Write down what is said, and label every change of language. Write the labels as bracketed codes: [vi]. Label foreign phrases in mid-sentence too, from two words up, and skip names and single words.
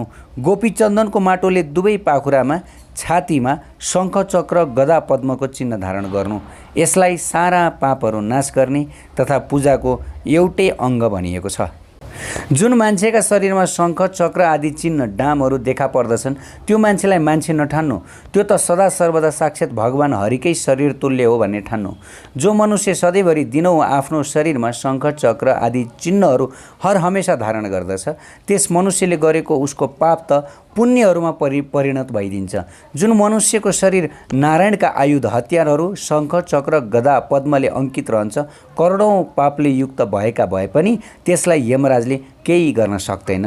[ne] गोपीचन्दनको माटोले दुवै पाखुरामा, छातीमा शङ्ख, चक्र, गदा, पद्मको चिन्ह धारण गर्नु। यसलाई सारा पापहरू नाश गर्ने तथा पूजाको एउटै अङ्ग भनिएको छ। जुन मान्छेका शरीरमा शङ्ख, चक्र आदि चिन्ह, डामहरू देखा पर्दछन् त्यो मान्छेलाई मान्छे नठान्नु, त्यो त सदा सर्वदा साक्षात् भगवान हरिकै शरीर तुल्य हो भन्ने ठान्नु। जो मनुष्य सधैँभरि दिनौँ आफ्नो शरीरमा शङ्ख, चक्र आदि चिन्हहरू हर हमेशा धारण गर्दछ, त्यस मनुष्यले गरेको उसको पाप त पुण्यहरूमा परिणत भइदिन्छ। जुन मनुष्यको शरीर नारायणका आयुध हतियारहरू शङ्ख, चक्र, गदा, पद्मले अङ्कित रहन्छ, करोडौँ पापले युक्त भएका भए पनि त्यसलाई यमराजले केही गर्न सक्दैनन्।